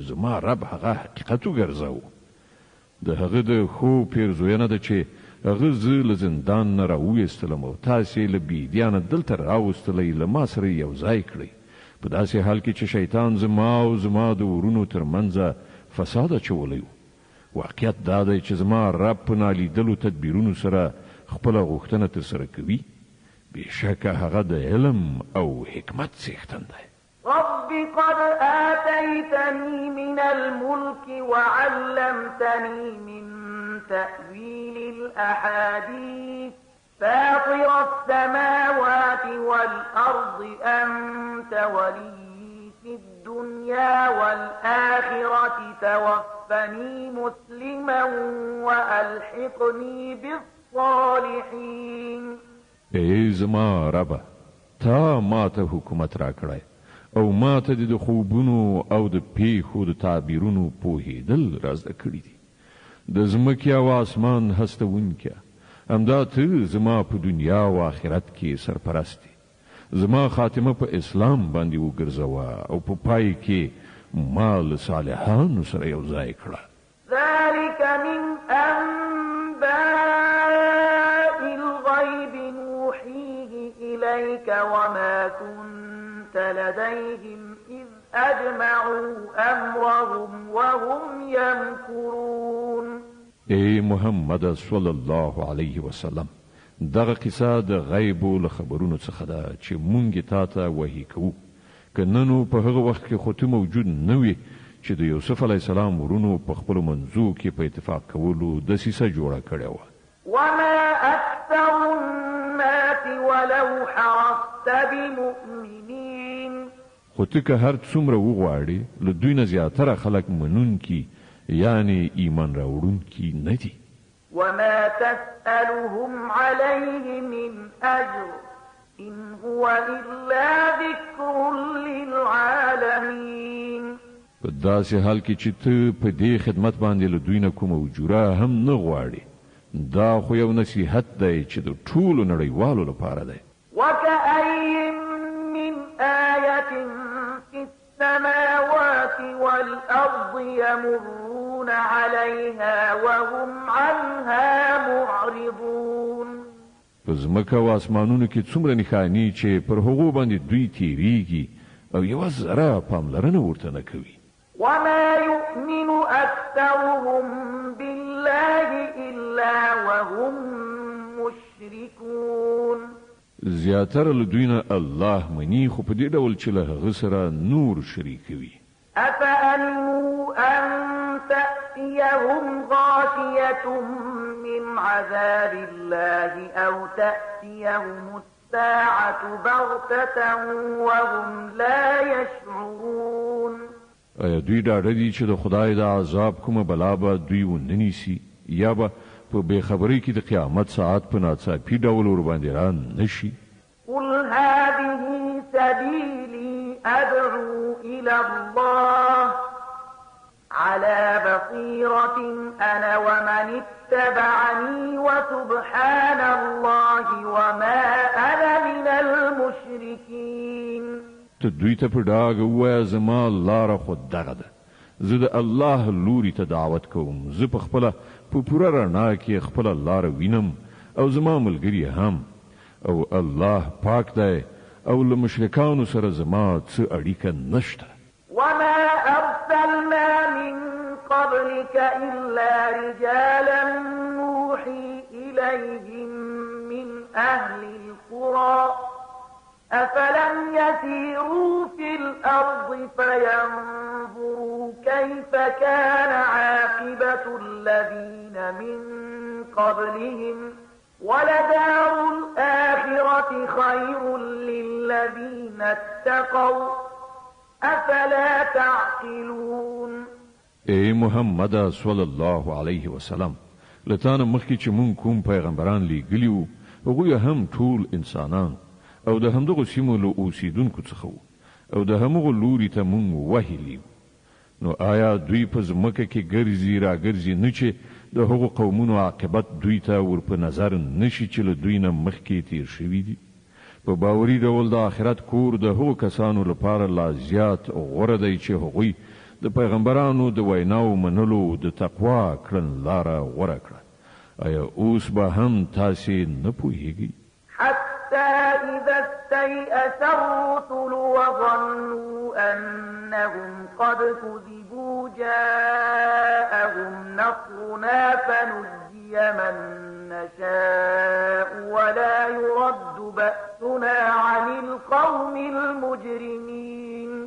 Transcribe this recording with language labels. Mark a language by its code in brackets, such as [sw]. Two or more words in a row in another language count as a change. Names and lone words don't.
[ps] زما رب هغه حقیقت وګرځاوه. د هغه د خوب پیرزوینه ده چې هغه زه له زندان نه راوویستلم او تاسې له بېدیانه دلته راوستلی له ما سره یو ځای کړئ په داسې حال کې چې شیطان زما او زما د ورونو ترمنځه فساد اچولی و. واقعیت دا دی چې زما رب په نالیدلو تدبیرونو سره خپله غوښتنه ترسره کوي. بېشکه هغه د علم او حکمت څښتن دی. [ar] رب قد آتيتني من الملك وعلمتني من تأويل الأحاديث فاطر السماوات والأرض أنت ولي في الدنيا والآخرة توفني مسلما وألحقني بالصالحين. [ps] ای زما ربه تا ما ته حکومت را کړی او ما ته د خوبونو او د پیښو د تعبیرونو پوهېدل را زده کړي دي. د ځمکې او اسمان هستوونکیه همدا ته زما په دنیا او آخرت کې سرپرست دی. زما خاتمه په اسلام باندې وګرځوه او په پای کې ما له صالحانو سره یو ځای کړه. [ar] ذلك من أنباء الغيب نوحيه إليك وما كنت لديهم إذ أجمعوا أمرهم وهم يمكرون. [ps] ای محمد [ar] صلی الله علیه وسلم [ps] دغه قصه د غیبو له خبرونو څخه ده چې مونږ تا ته وحی کوو. که نن په هغه وخت کې خو ته موجود نه وي چې د یوسف [ar] علیه السلام [ps] ورونو په خپلو منځو کې په اتفاق کولو دسیسه جوړه کړې وه. [ar] وما أكثر الناس ولو حرصت بمؤمنين. [ps] خو ته که هر څومره وغواړې له دوی نه زیاتره خلک منونکي یعنی ایمان راوړونکي نه دي. [ar] وما تسألهم عليه من أجر إن هو إلا ذكر للعالمين. [ps] په داسې حال کې چې ته په دې خدمت باندې له دوی نه کومه اجوره هم نه غواړې دا خو یو نصیحت دی چې د ټولو نړیوالو لپاره دی. [ar] وكأي من آية في السماوات والأرض يمرون عليها وهم عنها معرضون. [ps] په ځمکه او اسمانونو کې څومره نښانې چې پر هغو باندې دوی تیریږي او یوه ذره پاملرنه ورته نه کوي. [ar] وما يؤمن أكثرهم بالله إلا وهم مشركون. [ps] زیاتره له دوی نه الله مني خو په دې ډول چې له هغه سره نور شریکوي. [ar] أفأمنوا أن تأتيهم غاشية من عذاب الله أو تأتيهم الساعة بغتة وهم لا يشعرون. [ps] ایا دوی ډاډه دي چې د خدای د عذاب کومه بلا به دوی وننیسي یا به په بېخبرۍ کې د قیامت ساعت په ناڅاپي ډول ورباندې را نشي؟ [ar] قل هذه سبيلي أدعو إلى الله على بصيرة أنا ومن اتبعني وسبحان الله وما أنا من المشركين. [ps] ته دوی ته په ډاګه ووایه زما لاره خو دغه ده، زه د الله لوري ته دعوت کوم، زه په خپله په پوره رڼا کې خپله لاره وینم او زما ملګري هم، او الله پاک دی او له مشرکانو سره زما څه اړیکه نشته. [ar] وما أرسلنا من قبلك إلا رجالا نوحي إليهم من أهل القرى أفلم يسيروا في الأرض فينظروا كيف كان عاقبة الذين من قبلهم ولدار الآخرة خير للذين اتقوا أفلا تعقلون. [ps] اے محمد [ar] صلی الله علیه وسلم، [ps] لتانه مخکې چې مونږ کوم پیغمبران لیږلي وو هغوی هم ټول انسانان او د همدغو سیمو له اوسیدونکو څخه وو او د همغو لوري ته مونږ وهیلي. نو آیا دوی په ځمکه کې ګرځي راګرځي نه چې د هغو قومونو عاقبت دوی ته ور په نظر نشي چې له دوی نه مخکې تیر شوي دي؟ په باوري ډول د آخرت کور د هغو کسانو لپاره لا زیات غوره دی چې هغوی د پیغمبرانو د ویناو منلو د تقوا کړنلاره غوره کړه. آیا اوس به هم تاسې نه پوهیږئ؟ [ar] حتى إذا استيأس الرسل وظنوا أنهم قد كذبوا جاءهم نصرنا فنجي من نشاء ولا يرد بأسنا عن القوم المجرمين.